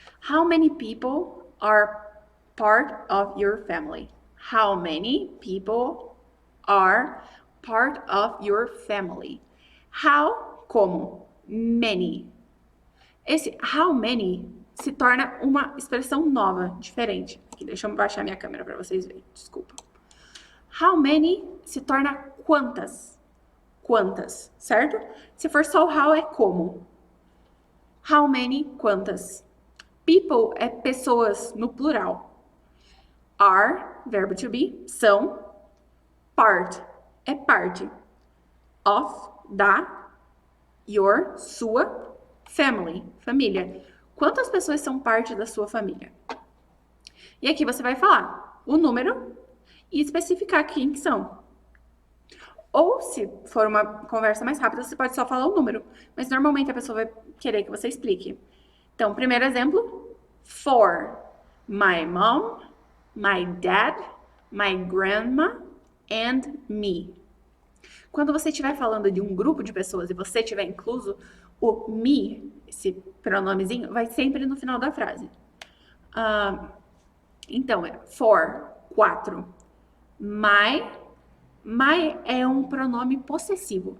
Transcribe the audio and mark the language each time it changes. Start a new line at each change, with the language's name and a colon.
English: How many people are part of your family? How many people are part of your family? How, como, many.
Portuguese: Esse
English: how many
Portuguese: se torna uma expressão nova, diferente. Aqui, deixa eu baixar minha câmera para vocês verem, desculpa.
English: How many
Portuguese: se torna quantas. Quantas, certo? Se for só o how é como.
English: How many,
Portuguese: quantas. People é pessoas no plural. Are, verbo to be, são. Part é parte. Of, da. Your, sua. Family, família. Quantas pessoas são parte da sua família? E aqui você vai falar o número e especificar quem que são. Ou, se for uma conversa mais rápida, você pode só falar o número. Mas normalmente a pessoa vai querer que você explique. Então, primeiro exemplo. 4.
English: My mom, my dad, my grandma and me.
Portuguese: Quando você estiver falando de um grupo de pessoas e você tiver incluso, o me, esse pronomezinho, vai sempre no final da frase. Então, é 4. My é um pronome possessivo.